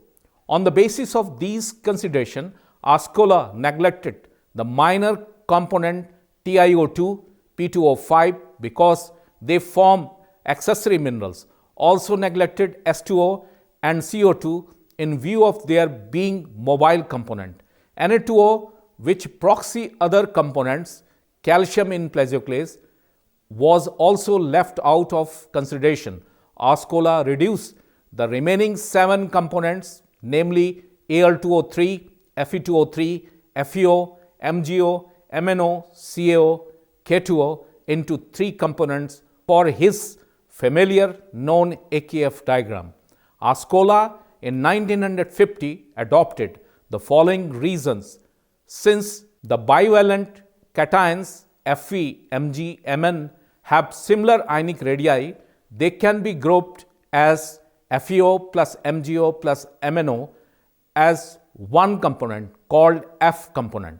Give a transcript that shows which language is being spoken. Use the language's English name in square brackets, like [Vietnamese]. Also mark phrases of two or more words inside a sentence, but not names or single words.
[English] On the basis of these considerations, Ascola neglected the minor component TiO2, P2O5 because they form accessory minerals, also neglected S2O and CO2 in view of their being mobile component. Na2O, which proxy other components, calcium in plagioclase, was also left out of consideration. Ascola reduced the remaining 7 components, namely Al2O3, Fe2O3, FeO, MGO, MNO, CAO, K2O into 3 components for his familiar known AKF diagram. Ascola in 1950 adopted the following reasons: since the bivalent cations Fe, Mg, Mn have similar ionic radii, they can be grouped as FeO plus MgO plus MNO as one component called F component.